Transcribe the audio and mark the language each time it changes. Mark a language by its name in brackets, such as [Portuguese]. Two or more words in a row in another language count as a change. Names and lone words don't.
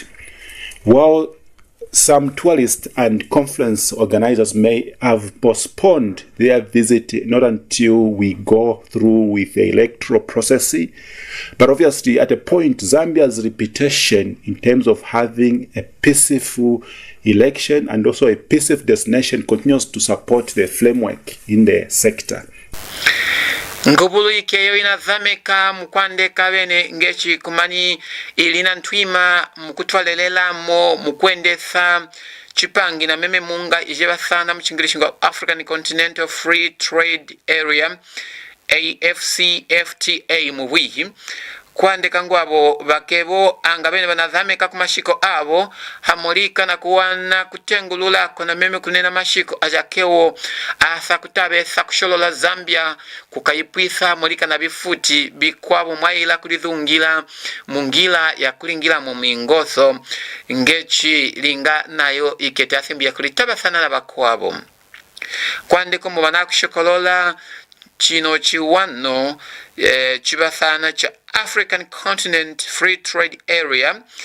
[English] While some tourists and conference organizers may have postponed their visit not until we go through with the electoral process, but obviously at a point Zambia's reputation in terms of having a peaceful election and also a peaceful destination continues to support the framework in the sector. [Lunda] Nguvulu ikeyo inazameka mukwande kabene ngechi kumani ilina ntwima mukutwalelela mo mukwendesa chipangi na meme munga ijeba sana mchingilishingo [English] African Continental Free Trade Area [Lunda] AFCFTA muwihi kwande kangwabo bakebo angabene banazameka kumashiko abo hamulika na kuwana kutengulula kona meme kunena mashiko ajakewo asa kutabesa kusholola Zambia kukayipwisa mulika na bifuti bikwabo mwaila kulizungila mungila ya kulingila mu mingotho ngechi linga nayo iketasimbia kulitaba sana na bakwabo kwande komo banakushokolola chino chiwano chibasana cha [English] African Continent Free Trade Area